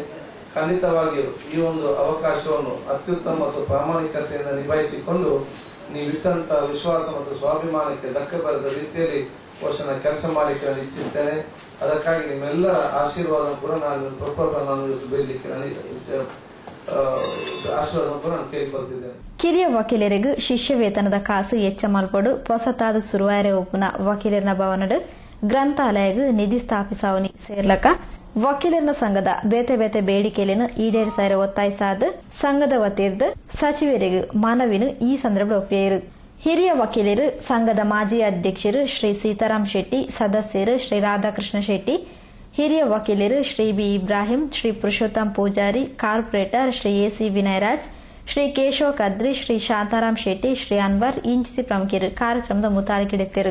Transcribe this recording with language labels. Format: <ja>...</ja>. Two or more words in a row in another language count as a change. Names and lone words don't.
<kn>ಖಂಡಿತವಾಗಿಯೂ ಈ ಒಂದು ಅವಕಾಶವನ್ನು ಅತ್ಯುತ್ತಮ ಮತ್ತು ಪ್ರಾಮಾಣಿಕತೆಯಿಂದ ನಿಭಾಯಿಸಿಕೊಂಡು ನೀವಿಟ್ಟಂತ ವಿಶ್ವಾಸ ಮತ್ತು ಸ್ವಾಭಿಮಾನಕ್ಕೆ ಧಕ್ಕೆ ಬರದ ರೀತಿಯಲ್ಲಿ ಬಹುಶಃ ಕೆಲಸ ಮಾಡಲಿಕ್ಕೆ ನಾನು ಇಚ್ಛಿಸ್ತೇನೆ. ಅದಕ್ಕಾಗಿ ನಿಮ್ಮೆಲ್ಲರ ಆಶೀರ್ವಾದ ಕೂಡ ನಾನು ಇವತ್ತು ಬೆಳಲಿಕ್ಕೆ ಆಶೀರ್ವಾದ ಕೂಡ ನಾನು ಕೇಳಿಕೊಳ್ತಿದ್ದೇನೆ.</kn> <tcy>ಕಿರಿಯ ವಕೀಲರಿಗೂ ಶಿಷ್ಯ ವೇತನದ ಕಾಸು ಹೆಚ್ಚ ಮಲ್ಪಡು ಹೊಸತಾದ ಸುರುವಾಯರೆ ಒಪ್ಪುನ ವಕೀಲರ ಭವನದ ಗ್ರಂಥಾಲಯಗೂ ನಿಧಿ ಸ್ಥಾಪಿಸಾವನಿ ಸೇರ್ಲಕ ವಕೀಲರ ಸಂಘದ ಬೇತೆ ಬೇತೆ ಬೇಡಿಕೆಯನ್ನು ಈಡೇರಿಸಾರ ಒತ್ತಾಯಿಸಾದ ಸಂಘದ ವತಿರ್ದ ಸಚಿವರಿಗೂ ಮನವಿನು ಈ ಸಂದರ್ಭ ಒಪ್ಪಿಯರು. ಹಿರಿಯ ವಕೀಲರು ಸಂಘದ ಮಾಜಿ ಅಧ್ಯಕ್ಷರು ಶ್ರೀ ಸೀತಾರಾಮ್ ಶೆಟ್ಟಿ, ಸದಸ್ಯರು ಶ್ರೀ ರಾಧಾಕೃಷ್ಣ ಶೆಟ್ಟಿ, ಹಿರಿಯ ವಕೀಲರು ಶ್ರೀ ಬಿ ಇಬ್ರಾಹಿಂ, ಶ್ರೀ ಪುರುಷೋತ್ತಮ್ ಪೂಜಾರಿ, ಕಾರ್ಪೊರೇಟರ್ ಶ್ರೀ ಎಸಿ ವಿನಯರಾಜ್, ಶ್ರೀ ಕೇಶವ ಕದ್ರಿ, ಶ್ರೀ ಶಾಂತಾರಾಮ್ ಶೆಟ್ಟಿ, ಶ್ರೀ ಅನ್ವರ್ ಇಂಚಿಸಿ ಪ್ರಮುಖರು ಕಾರ್ಯಕ್ರಮದ ಮುತಾಲಿಕೆಡಿತ್ತರು.</tcy>